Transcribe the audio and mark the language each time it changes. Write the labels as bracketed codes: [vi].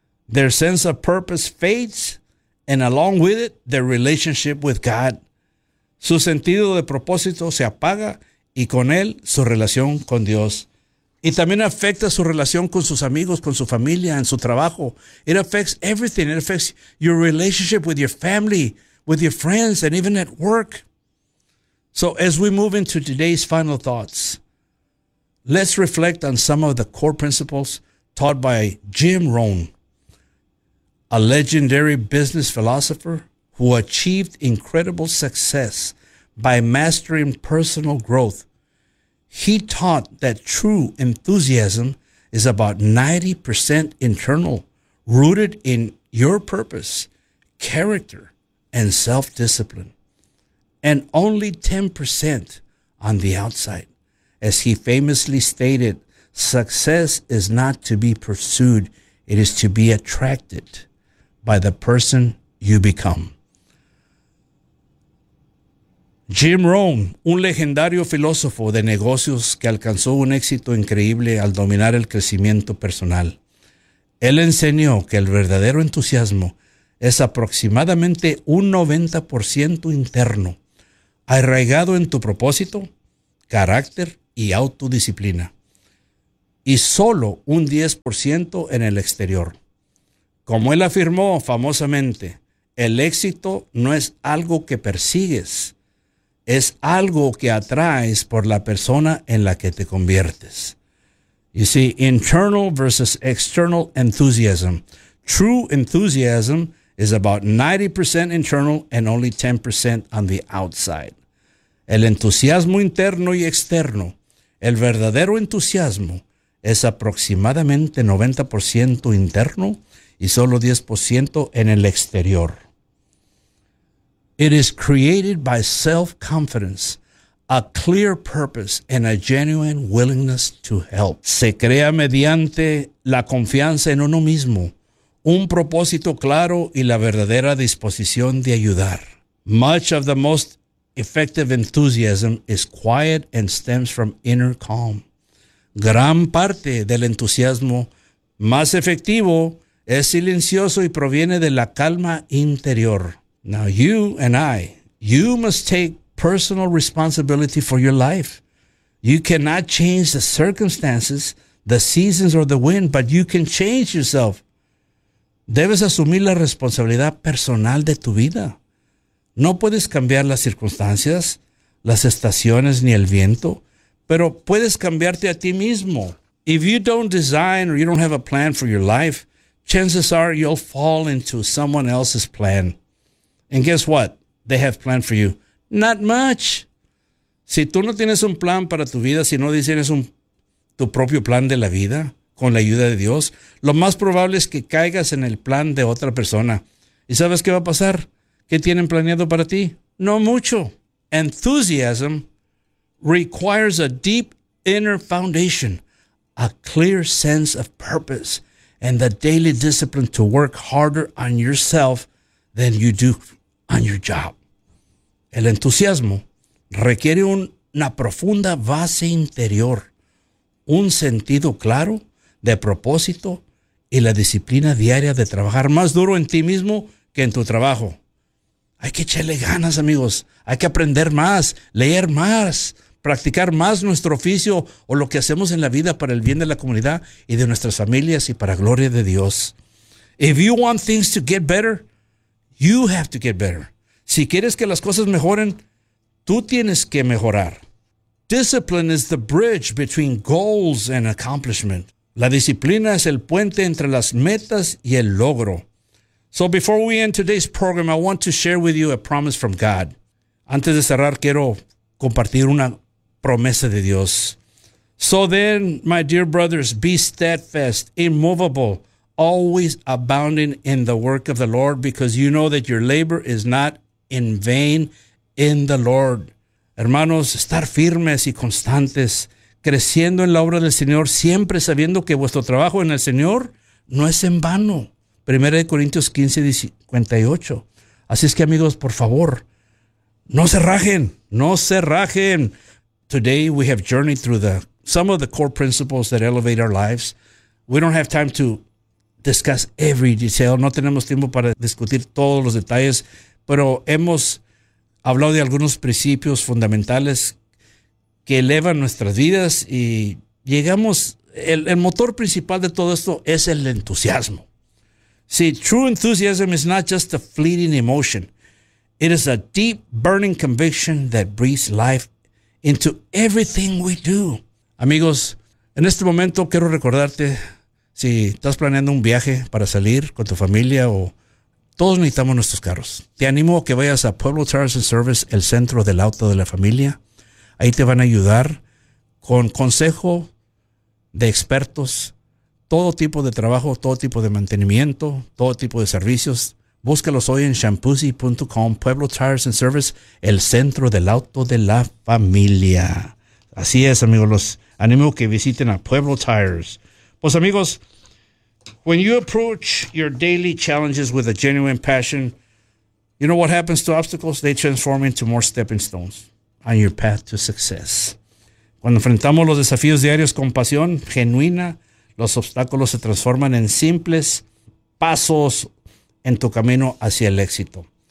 [en] Their sense of purpose fades, and along with it, their relationship with God. [es] Su sentido de propósito se apaga, y con él, su relación con Dios. Y también afecta su relación con sus amigos, con su familia, en su trabajo. [en] It affects everything. It affects your relationship with your family, with your friends, and even at work. So as we move into today's final thoughts, let's reflect on some of the core principles taught by Jim Rohn, a legendary business philosopher who achieved incredible success by mastering personal growth. He taught that true enthusiasm is about 90% internal, rooted in your purpose, character, and self-discipline, and only 10% on the outside. As he famously stated, success is not to be pursued, it is to be attracted by the person you become. [es] Jim Rohn, un legendario filósofo de negocios que alcanzó un éxito increíble al dominar el crecimiento personal. Él enseñó que el verdadero entusiasmo es aproximadamente un 90% interno, arraigado en tu propósito, carácter y autodisciplina. y solo un 10% en el exterior. Como él afirmó famosamente, el éxito no es algo que persigues, es algo que atraes por la persona en la que te conviertes. [en] You see, internal versus external enthusiasm. True enthusiasm is about 90% internal and only 10% on the outside. [es] El entusiasmo interno y externo, el verdadero entusiasmo, es aproximadamente 90% interno y solo 10% en el exterior. [en] It is created by self-confidence, a clear purpose, and a genuine willingness to help. [es] Se crea mediante la confianza en uno mismo, un propósito claro y la verdadera disposición de ayudar. [en] Much of the most effective enthusiasm is quiet and stems from inner calm. [es] Gran parte del entusiasmo más efectivo es silencioso y proviene de la calma interior. [en] Now you and I, you must take personal responsibility for your life. You cannot change the circumstances, the seasons, or the wind, but you can change yourself. [es] Debes asumir la responsabilidad personal de tu vida. No puedes cambiar las circunstancias, las estaciones, ni el viento, pero puedes cambiarte a ti mismo. [en] If you don't design or you don't have a plan for your life, chances are you'll fall into someone else's plan. And guess what? They have planned for you. Not much. [es] Si tú no tienes un plan para tu vida, si no tienes tu propio plan de la vida con la ayuda de Dios, lo más probable es que caigas en el plan de otra persona. ¿Y sabes qué va a pasar? ¿Qué tienen planeado para ti? No mucho. [en] Enthusiasm requires a deep inner foundation, a clear sense of purpose, and the daily discipline to work harder on yourself than you do on your job. [es] El entusiasmo requiere una profunda base interior, un sentido claro de propósito y la disciplina diaria de trabajar más duro en ti mismo que en tu trabajo. Hay que echarle ganas, amigos. Hay que aprender más, leer más, practicar más nuestro oficio o lo que hacemos en la vida para el bien de la comunidad y de nuestras familias y para gloria de Dios. [en] If you want things to get better, you have to get better. [es] Si quieres que las cosas mejoren, tú tienes que mejorar. [en] Discipline is the bridge between goals and accomplishment. [es] La disciplina es el puente entre las metas y el logro. [en] So before we end today's program, I want to share with you a promise from God. [es] Antes de cerrar, quiero compartir una promesa de Dios. [en] So then, my dear brothers, be steadfast, immovable, always abounding in the work of the Lord, because you know that your labor is not in vain in the Lord. [es] Hermanos, estar firmes y constantes, creciendo en la obra del Señor, siempre sabiendo que vuestro trabajo en el Señor no es en vano. 1 Corintios 15, 58. Así es que, amigos, por favor, no se rajen, no se rajen. [en] Today we have journeyed through some of the core principles that elevate our lives. We don't have time to discuss every detail. [es] No tenemos tiempo para discutir todos los detalles, pero hemos hablado de algunos principios fundamentales que elevan nuestras vidas y llegamos, el motor principal de todo esto es el entusiasmo. [en] See, true enthusiasm is not just a fleeting emotion. It is a deep burning conviction that breathes life into everything we do. [es] Amigos, en este momento quiero recordarte, si estás planeando un viaje para salir con tu familia o todos necesitamos nuestros carros. Te animo a que vayas a Pueblo Tires and Service, el centro del auto de la familia. Ahí te van a ayudar con consejo de expertos, todo tipo de trabajo, todo tipo de mantenimiento, todo tipo de servicios. Búscalos hoy en shampoozy.com, Pueblo Tires and Service, el centro del auto de la familia. Así es, amigos, los animo a que visiten a Pueblo Tires. Pues, amigos, [en] when you approach your daily challenges with a genuine passion, you know what happens to obstacles? They transform into more stepping stones on your path to success. [es] Cuando enfrentamos los desafíos diarios con pasión genuina, los obstáculos se transforman en simples pasos en tu camino hacia el éxito.